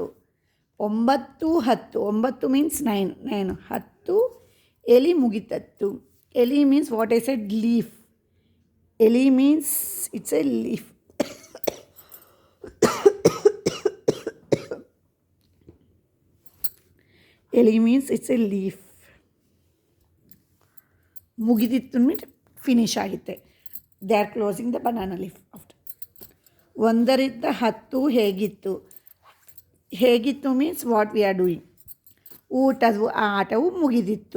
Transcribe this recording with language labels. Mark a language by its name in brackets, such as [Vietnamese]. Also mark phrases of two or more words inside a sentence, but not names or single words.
[English] 9 10. 9 means 9. 10 [Kannada] ಎಲಿ ಮುಗಿತತ್ತು. [English] ఎలి means what I said, leaf. ele means it's a leaf. ele means it's a leaf. [Kannada] ಮುಗಿದಿತ್ತು [English] means finish [Kannada] ಆಗುತ್ತೆ. [English] they are closing the banana leaf after. [Kannada] 1ರಿಂದ 10 ಹೇಗಿತ್ತು. [English] ಹೇಗಿತ್ತು means what we are doing. [Kannada] ಊಟದ ಆಟವು ಮುಗಿದಿತ್ತು.